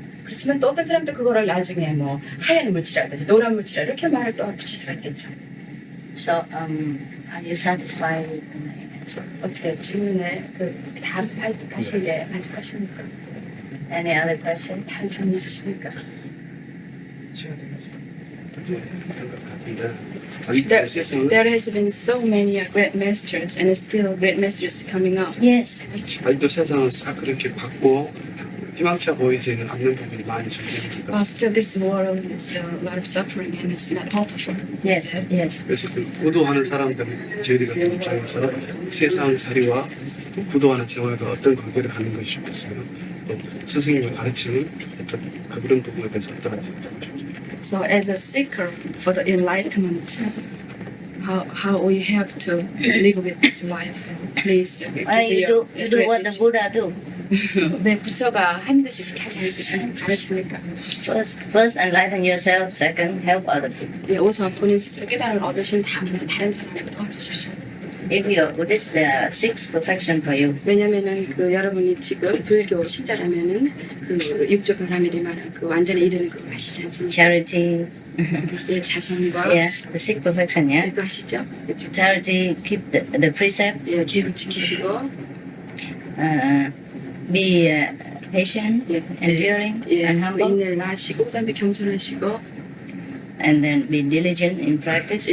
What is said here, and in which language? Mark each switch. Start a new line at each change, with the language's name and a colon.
Korean: 그렇지만 또 어떤 사람도 그거를 나중에 뭐 하얀 물질이라든지 노란 물질이라 이렇게 말을 또 붙일 수가 있겠죠.
English: So, are you satisfied with my answer?
Korean: 어떻게 질문에 그 답하신 게 만족하십니까?
English: Any other question?
Korean: 다른 질문 있으십니까?
English: There has been so many great masters and still great masters coming up. Yes.
Korean: 아직도 세상은 싹 그렇게 밝고 희망차 보이지는 않는 부분이 많이 존재합니다.
English: But still this world is a lot of suffering and it's not hopeful. Yes. Yes.
Korean: 그래서 그 구도하는 사람들은 저희들 같은 입장에서 세상 살이와 구도하는 생활과 어떤 관계를 갖는 것이 좋겠어요. 또 스승님의 가르치는 어떤 그런 부분에 대해서 어떠한지 여쭤보십시오.
English: So as a seeker for the enlightenment, how we have to live with this life? Please give You your do what the Buddha do.
Korean: 왜 부처가 한 듯이 그렇게 하지 않으십니까?
English: First enlighten yourself. Second, help other people.
Korean: 예, 우선 본인 스스로 깨달음을 얻으신 다음에 다른 사람을 도와주십시오.
English: If you're Buddhist, there are 6 perfection for you.
Korean: 왜냐면은 그 여러분이 지금 불교 신자라면은 그 육조 바라밀이 말한 그 완전에 이르는 그거 아시지 않습니까?
English: Charity,
Korean: 예, 자선과
English: yeah, the 6 perfection, yeah.
Korean: 그거 아시죠?
English: Charity, keep the precept,
Korean: 예, 계율을 지키시고
English: be patient,
Korean: 예,
English: enduring,
Korean: 예,
English: and 그 humble,
Korean: 인내를 하시고 그다음에 겸손하시고
English: and then be diligent in practice.